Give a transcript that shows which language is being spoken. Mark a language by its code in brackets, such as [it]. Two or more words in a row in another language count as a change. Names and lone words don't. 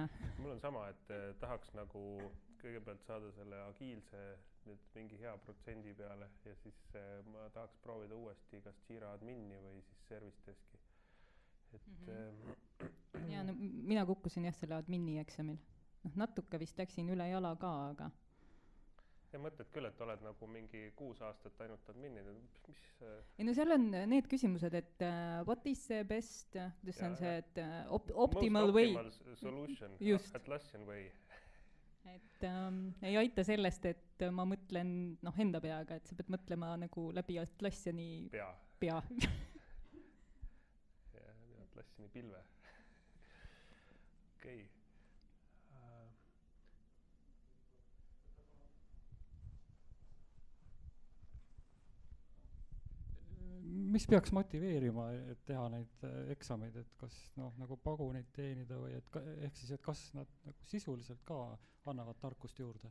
[et] Mul on sama, et tahaks nagu kõigepealt saada selle agiilse nüüd mingi hea protsendi peale ja siis ma tahaks proovida uuesti kas Jira admini või siis service deski. Et ja mina kukkusin jah selle admini eksamil. Natuke vist läksin üle jala ka, aga ja mõtled küll, et oled nagu mingi 6 aastat ainult adminid. Ei no seal on need küsimused, et [en] what is the best, [et] kuidas on see, et [en] optimal way. Most optimal solution, Atlassian way. [et] Et ei aita sellest, et ma mõtlen enda peaga, et sa pead mõtlema nagu läbi Atlassiani pea. Ja Atlassiani pilve. Okei. Mis peaks motiveerima, et teha neid eksameid, et kas nagu paguneid teenida või ehk siis, et kas nad nagu sisuliselt ka annavad tarkust juurde?